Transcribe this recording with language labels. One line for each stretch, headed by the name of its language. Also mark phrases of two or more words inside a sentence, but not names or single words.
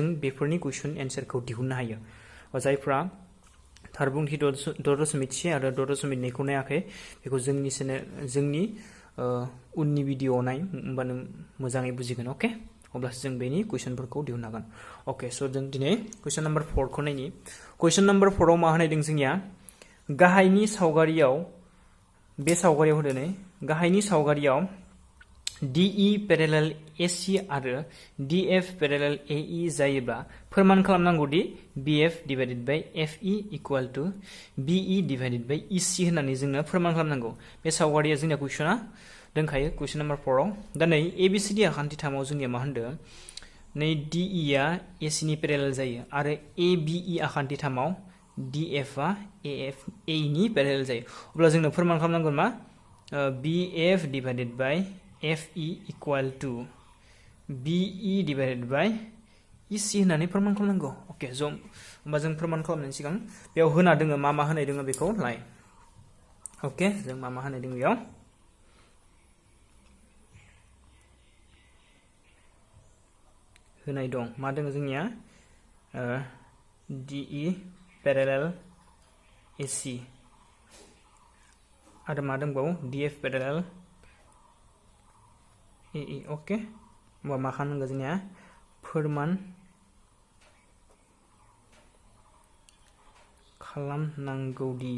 Bodo: बेफोरनि कुइसन एन्सारखौ दिहुननो हायो जायफ्रा थारबुंथि 6.1 आरो 6.2 खौ नायाखै बेखौ जोंनि उननि भिडिअआव नाय होमबानो मोजाङै बुजिगोन ओके अब्लासो जों बेनि कुइसनफोरखौ दिहुननो हागोन ओके स' जों दिनै
English: question number
Bodo: 4 खौ नायनि
English: question number
Bodo: 4 आव मा होनायदों जोंनिया गाहायनि सावगारियाव बे सावगारियाव होदों नै गाहायनि सावगारियाव DE parallel AC आरो DF parallel AE जायोब्ला फोरमान खालामनांगौ दि
English: BF divided by FE equal to BE divided by EC
Bodo: होननानै जोंनो फोरमान खालामनांगौ बे सावगारिया जोंनिया कुइसना दंखायो
English: question number
Bodo: 4 आव दा नै ABCD आखान्थि 3 आव जोंनिया मा होनदों नै DE आ AC नि parallel जायो आरो ABE आखान्थि 3 आव DF आ AE नि parallel जायो अब्ला जोंनो फोरमान खालामनांगोन मा
English: BF divided by FE equal to BE divided by EC
Bodo: होननानै फोरमान खालामनांगौ ओके ज' होमबा जों फोरमान खालामनायनि सिगां बेयाव होना दोङो मा होनाय दोङो बेखौ नाय ओके जों मा होनाय दोङो बेयाव होनाय दं मा दोङो जोंनिया DE parallel AC आरो मा दंबावो DF parallel AE ओके होमबा मा खालामनांगौ जोंनिया फोरमान खालामनांगौ